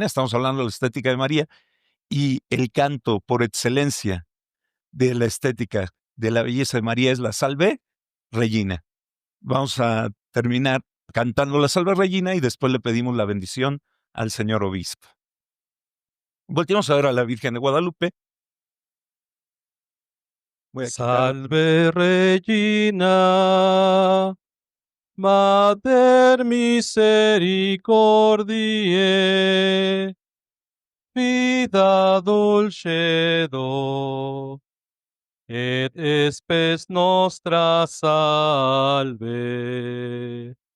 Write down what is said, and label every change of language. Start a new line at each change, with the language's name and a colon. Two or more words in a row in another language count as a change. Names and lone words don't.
Spanish: Estamos hablando de la estética de María, y el canto por excelencia de la estética de la belleza de María es la Salve Regina. Vamos a terminar cantando la Salve Regina y después le pedimos la bendición al señor obispo. Volteamos a ver a la Virgen de Guadalupe. Voy a quitar.
Latin: Salve Regina, Mater misericordiae, vida dulcedo, et spes nostra salve.